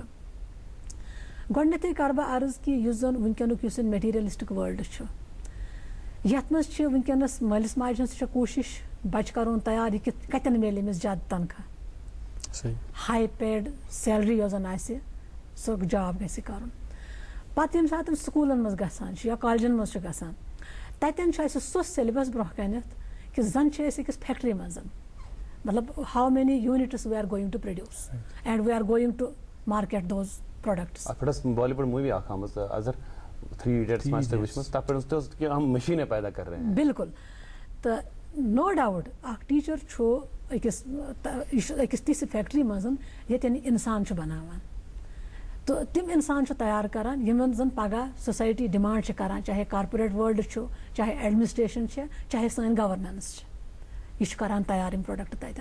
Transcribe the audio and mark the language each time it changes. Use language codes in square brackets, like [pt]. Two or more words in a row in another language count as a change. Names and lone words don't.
[ks] گۄڈٕنیتھٕے کرٕ بہٕ عرض کہِ یُس زن وٕنکیٚنُک یُس [en] materialistic world [ks] چھُ یتھ منٛز چھِ وٕنکیٚنس مٲلِس ماجہِ ہٕنٛز تہِ چھےٚ کوٗشش بچہِ کرون تیار یہِ کتٮ۪ن میلہِ أمِس زیادٕ تنخواہ [en] high paid salary [ks] یۄس زن آسہِ سُہ جاب گژھِ کرُن. پتہٕ ییٚمہِ ساتہٕ سکوٗلن منٛز گژھان چھِ یا کالجن منٛز چھِ گژھان تتٮ۪ن چھُ اسہِ سُہ سیلبس برونٛہہ کنٮ۪تھ کہِ زن چھِ أسۍ أکِس فیکٹری منٛز مطلب [en] how many units we are going to produce and we are going to market those products. [ks] اتھ پٮ۪ٹھ ٲس [en] Bollywood movie [ks] اکھ آمٕژ اظہر 3 ایڈیٹس منٛز تہِ وٕچھمٕژ تتھ پٮ۪ٹھ اوس کہِ [ur] ہم مشیٖنیں پیدا کر رہے ہیں. [ks] بالکل تہٕ [en] no doubt [ks] اکھ ٹیٖچر چھُ أکِس تِژھِ فیکٹری منٛز ییٚتٮ۪ن انسان چھُ بناوان تہٕ تِم انسان چھُ تیار کران یِمن زن پگہہ [en] society demand [ks] چھِ کران چاہے [en] corporate world [ks] چھُ چاہے ایڈمنسٹریشن چھِ چاہے سٲنۍ گورننس چھِ یہِ چھُ کران تیار یِم پروڈکٹ تتٮ۪ن.